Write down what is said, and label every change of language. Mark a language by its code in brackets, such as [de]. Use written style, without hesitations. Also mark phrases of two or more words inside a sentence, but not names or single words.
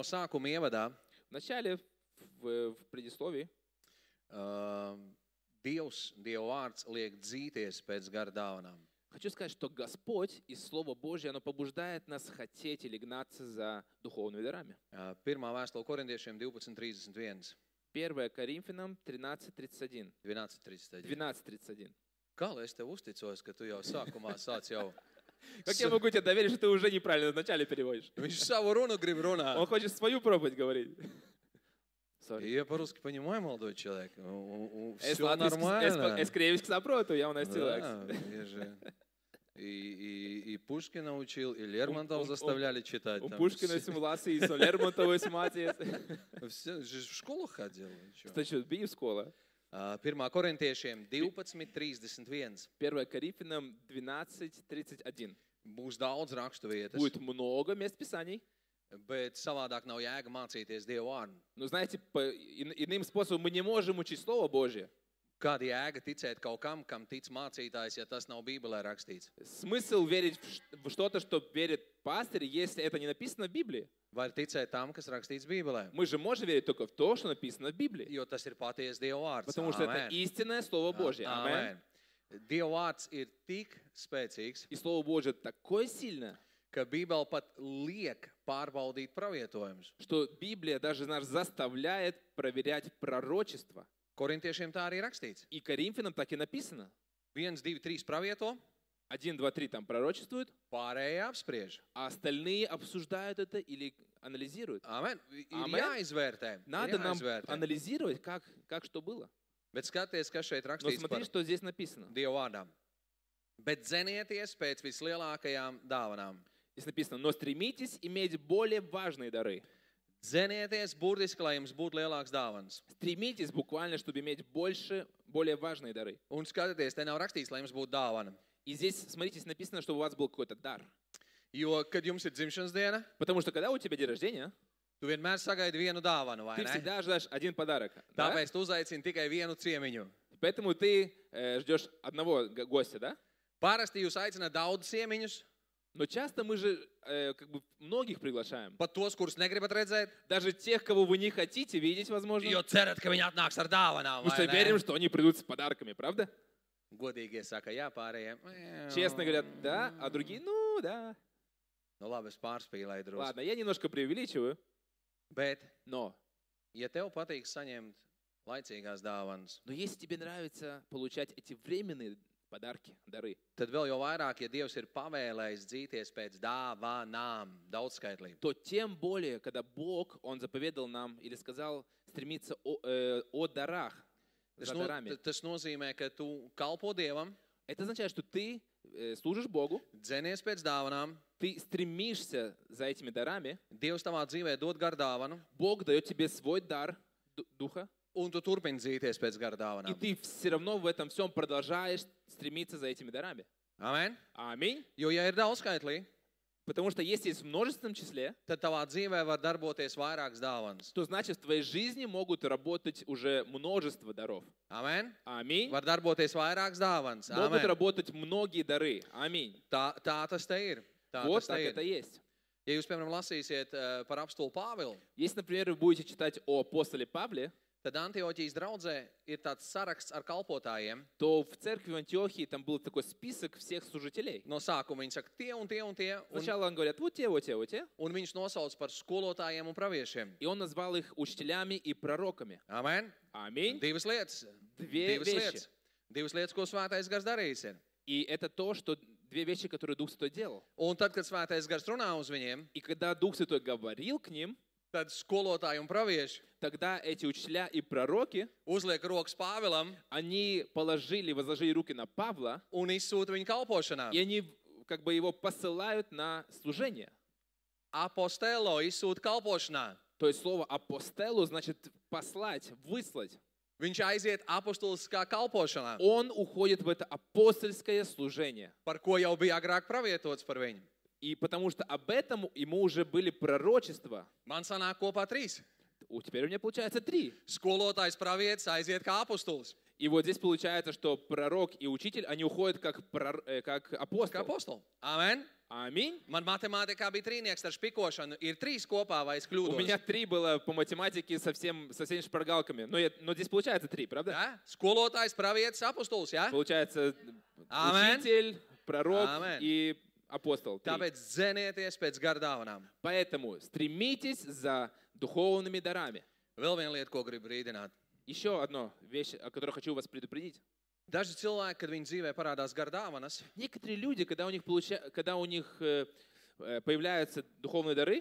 [lv] sākuma ievadā [ru] Вначале, в предисловии, [lv] Dieva vārds liek dzīties pēc gara dāvanām. [ru] хочу сказать, что Господь и Слово Божье, оно побуждает нас хотеть или гнаться за духовными дарами. [lv] Pirmā vēstule korintiešiem 12:31. [ru] 1 Коринфянам 13:31. 12:31. 12:31. [lv] Kā lai es tev uzticos, ka tu jau sākumā sāc jau... [ru] Как я могу тебе доверить, что ты уже неправильно вначале переводишь? [lv] Viņš savu runu grib runāt. [ru] Он хочет свою проповедь говорить. Я по-русски понимаю, молодой человек. [lv] Es [ru] Все нормально. [lv] krieviski saprotu, jaunais cilvēks. [ru] Да, и Пушкина учил, и Лермонтова заставляли читать. [lv] Un Puškinu esmu lasījis, un Lermontovu esmu mācījies. [ru] Все, в школу ходил. [lv] Taču biju skolā. 1 korintiešiem 12:31. [ru] 1 Коринфянам 12:31. [lv] Būs daudz rakstu vietas, [ru] Будет много мест Писаний. [lv] bet savādāk nav jēga mācīties Dievu vārdu. [ru] Но знаете, иным способом мы не можем учить Слово Божье. [lv] Kāda jēga ticēt kaut kam, kam tic mācītājs, ja tas nav Bībelē rakstīts? [ru] Смысл верить в что-то, что верит пастырь, если это не написано в Библии? [lv] Vai ticat tam, kas rakstīts Bībelē? [ru] Мы же можем верить только в то, что написано в Библии. [lv] Jo tas ir patiesa Dieva vārds. [ru] Потому что это истинное Слово Божье. Аминь. [lv] Dieva vārds ir tik spēcīgs, [ru] И Слово Божье такое сильное, [lv] ka Bībele pat liek pārbaudīt pravietojumus. [ru] что Библия даже нас заставляет проверять пророчество. [lv] Korintiešiem tā arī rakstīts. [ru] И Коринфянам так и написано. [lv] 1, 2, 3 pravieto, [ru] 1, 2, 3 там пророчествуют, [lv] pārējie apspriež. [ru] а остальные обсуждают это или анализируют. [lv] Amen. Ir Amen. jāizvērtē. [ru] Надо нам [lv] jāizvērtē. [ru] анализировать, как что было. [lv] Bet skaties, kas šeit [ru] Но [lv] rakstīts [ru] смотри, [lv] par [ru] что здесь написано. [lv] Dievu vārdām. Bet zenieties pēc vislielākajām dāvanām. [ru] Здесь написано, но стремитесь иметь более важные дары. [lv] Zenieties burtiski, lai jums būtu lielāks dāvans. [ru] Стремитесь буквально, чтобы иметь больше, более важные дары. [lv] Un skatieties, te nav rakstīts, lai jums būtu dāvana. [ru] И здесь, смотрите, написано, чтобы у вас был какой-то дар. [lv] Jo, kad jums ir dzimšanas diena, [ru] Потому что когда у тебя день рождения, [lv] tu vienmēr sagaidi vienu dāvanu, vai [ru] ты [lv] ne? [ru] всегда ожидаешь один подарок. Да? [lv] Tāpēc tu uzaicini tikai vienu ciemiņu. [ru] Поэтому ты ждешь одного гостя, да? [lv] Parasti jūs aicināt daudz ciemiņus, [ru] Но часто мы же как бы многих приглашаем. [lv] pat tos, kurus negribat redzēt, [ru] Даже тех, кого вы не хотите видеть, возможно. [lv] jo cerat, ka viņi atnāks ar dāvanām, [ru] Потому что [lv] vai [ru] верим, [lv] ne? [ru] что они придут с подарками, правда? [lv] Godīgie saka, jā, pārējiem. [ru] Честно говорят, да, а другие, ну, да. [lv] Nu labi, es pārspīlēju drusku. [ru] Ладно, я немножко преувеличиваю, [lv] Bet, [ru] но [lv] ja tev patīk saņemt laicīgās dāvanas, [ru] Но если тебе нравится получать эти временные подарки, дары, [lv] tad vēl jau vairāk, ja Dievs ir pavēlējis dzīties pēc dāvanām, daudzskaitlību. [ru] то тем более, когда Бог, Он заповедал нам или сказал стремиться о дарах, за дарами. [lv] Tas nozīmē, ka tu kalpo Dievam, [ru] Это означает, что ты служишь Богу, [lv] dzenies pēc dāvanām, [ru] ты стремишься за этими дарами, [lv] Dievs tavā dzīvē dod garu dāvanu, [ru] Бог дает тебе свой дар Духа, [lv] un tu turpini dzīties pēc garu [ru] и [lv] dāvanām. [ru] ты все равно в этом всем продолжаешь стремиться за этими дарами. [lv] Amen? [ru] Аминь. [lv] Jo, ja ir daudzskaitlī, [ru] Потому что если есть в множественном числе, [lv] tad tavā dzīvē var darboties vairākas dāvanas. [ru] то значит в твоей жизни могут работать уже множество даров. [lv] Amen? [ru] Аминь. [lv] Var darboties vairākas dāvanas. [ru] Могут [lv] Amen. [ru] работать многие дары. Аминь. [lv] Tā tas te ir. Tā [ru] Вот [lv] tas [ru] так [lv] te [ru] это [lv] ir. [ru] есть. [lv] Ja jūs, piemēram, lasīsiet par apstulu Pāvilu, [ru] Если, например, вы будете читать о апостоле Павле, [lv] tad Antioķijas draudzē ir tāds saraksts ar kalpotājiem. [ru] то в церкви в Антиохии там был такой список всех служителей. [lv] No sākuma viņi saka tie un tie un tie, [ru] Сначала он говорит, вот те, вот те, вот те. [lv] un viņš nosauc par skolotājiem un praviešiem. [ru] И он назвал их учителями и пророками. [lv] Amen? [ru] Аминь. [lv] Divas lietas. [ru] Две вещи. [lv] Divas lietas, ko svētais gars darījis ir. [ru] И это то, что две вещи, которые Дух Святой делал. [lv] Un tad, kad svētais gars runā uz viņiem, [ru] И когда Дух Святой говорил к ним, [lv] tad skolotāji un pravieši [ru] тогда эти учителя и пророки, [lv] uzliek rokas Pāvilam [ru] они возложили руки на Павла, [lv] un izsūta viņu kalpošanā. [ru] и они как бы его посылают на служение. [lv] Apostelo izsūta kalpošanā. [ru] То есть слово апостелу значит послать, выслать. [lv] Viņš aiziet apostuliskā kalpošanā, [ru] Он уходит в это апостольское служение. [lv] par ko jau bija agrāk pravietots par viņu. [ru] И потому что об этом ему уже были пророчества. [lv] Man sanāk kopā 3. [ru] Теперь у меня получается 3. [lv] Skolotājs pravietis aiziet kā apostulis. [ru] И вот здесь получается, что пророк и учитель, они уходят как [lv] Kā [ru] апостол. [lv] apostoli. Amen. [ru] Аминь. [lv] Man matemātikā bija trīnieks ar špikošanu. Ir 3 kopā, vai es [ru] У [lv] kļūdos? [ru] меня 3 было по математике со всеми шпаргалками. Но здесь получается 3, правда? [lv] Ja? Skolotājs, pravietis, apustulis, ja? [ru] Получается [lv] Amen. [ru] учитель, пророк [lv] Amen. [ru] и апостол. 3. [lv] Tāpēc zenieties pēc gardāvanām. [ru] Поэтому стремитесь за духовными дарами. [lv] Vēl viena lieta, ko gribu brīdināt. [ru] Еще одна вещь, о которой хочу вас предупредить. [lv] Daži cilvēki, kad viņu dzīvē parādās gardāvanas, [ru] Некоторые люди, когда у них появляются духовные дары,